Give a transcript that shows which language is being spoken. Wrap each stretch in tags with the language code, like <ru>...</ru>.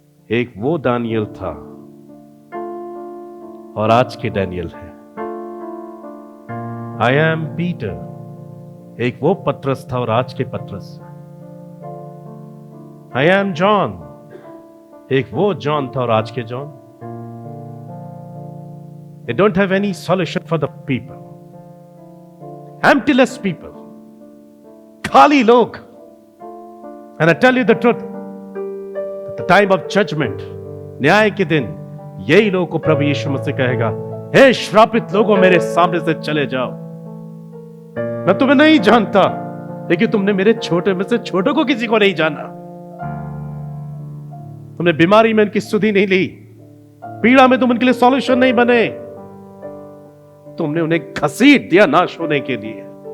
<hi>एक वो दानियल था और आज के डैनियल है।</hi> <en>I am Peter,</en> <hi>एक वो पतरस था और आज के पतरस।</hi> <en>I am John,</en> <hi>एक वो जॉन था और आज के John.</hi> <en>They don't have any solution for the people. Emptyless people,</en> <hi>खाली लोग।</hi> <en>And I tell you the truth, at the time of judgment,</en> <hi>न्याय के दिन, यही लोगों को प्रभु यीशु मसीह कहेगा, हे श्रापित लोगों, मेरे सामने से चले जाओ, मैं तुम्हें नहीं जानता। लेकिन तुमने मेरे छोटे में से छोटे को किसी को नहीं जाना। तुमने बीमारी में उनकी सुधि नहीं ली, पीड़ा में तुम उनके लिए सॉल्यूशन नहीं बने, तुमने उन्हें घसीट दिया नाश होने के लिए।</hi>